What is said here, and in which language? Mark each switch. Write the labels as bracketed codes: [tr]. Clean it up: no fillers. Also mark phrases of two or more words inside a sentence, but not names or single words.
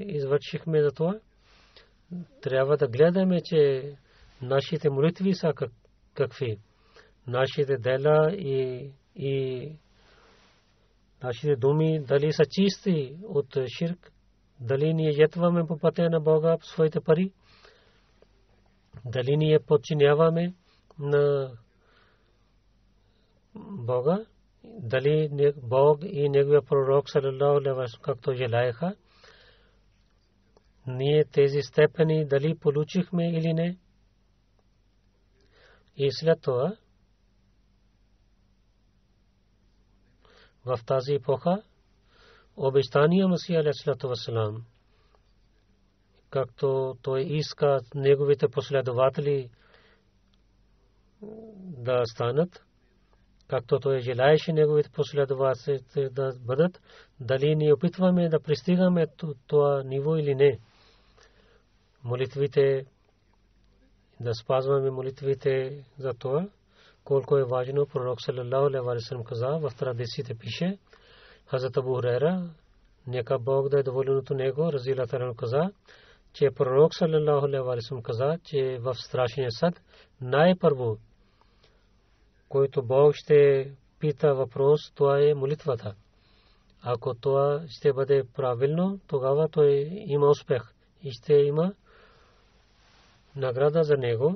[bg] извършихме за това, трябва да гледаме, че нашите молитви са какви, нашите дела и нашите думи дали са чисти от ширк, дали ние жетваме по пътя на Бога своите пари, дали ние подчиняваме на Бога, дали Бог и неговия пророк [ar] صلى الله عليه وسلم [bg] както желаеха, ние тези степени дали получихме или не. И след това в тази епоха обещания Масия [ar] عليه الصلاة والسلام, [bg] както той иска неговите последователи да станат, както той желаеше неговите последователи да бъдат, дали ние опитваме да пристигаме това ниво или не. Молитвите, да спазваме молитвите за това, колко е важно. Пророк [ar] صلى الله عليه وسلم [bg] каза, в традициите пише, Хазрат Абу Хурайра, нека Бог да е доволен от него, [ar] رضي الله عنه [bg] каза, че пророк [ar] صلى الله عليه وسلم [bg] каза, че в страшния съд най-първо, който Бог ще пита въпрос, това е молитвата. Ако това ще бъде правилно, тогава той има успех и ще има награда за него.